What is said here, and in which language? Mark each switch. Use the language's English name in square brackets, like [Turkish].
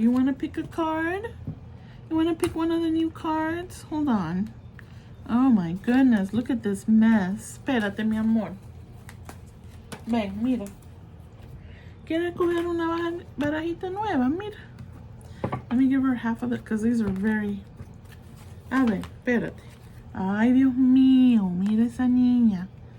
[English] You want to pick a card? You want to pick one of the new cards? Hold on. Oh my goodness, look at this mess. [Spanish] Espérate, mi amor. Ven, mira. ¿Quieres coger una barajita nueva? Mira. [English] Let me give her half of it because these are very... [Spanish] A ver, espérate. Ay, Dios mío, mira esa niña.